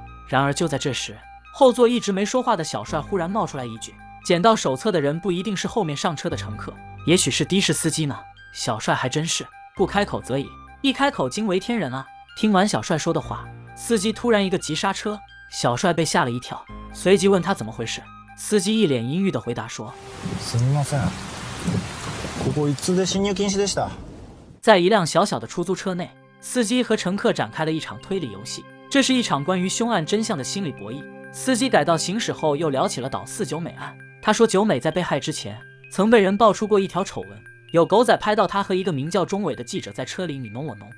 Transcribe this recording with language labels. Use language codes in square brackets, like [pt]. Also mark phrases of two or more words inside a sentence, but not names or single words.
[zh] 然而就在这时，后座一直没说话的小帅忽然冒出来一句，捡到手册的人不一定是后面上车的乘客，也许是的士司机呢。小帅还真是不开口则已，一开口惊为天人啊。听完小帅说的话，司机突然一个急刹车，小帅被吓了一跳，随即问他怎么回事。司机一脸阴郁的回答说， [ja] すみません、ここ一通で進入禁止でした。 [zh] 在一辆小小的出租车内，司机和乘客展开了一场推理游戏，这是一场关于凶案真相的心理博弈。司机改道行驶后又聊起了岛四久美案，他说久美在被害之前曾被人爆出过一条丑闻，有狗仔拍到他和一个名叫钟伟的记者在车里你侬我侬。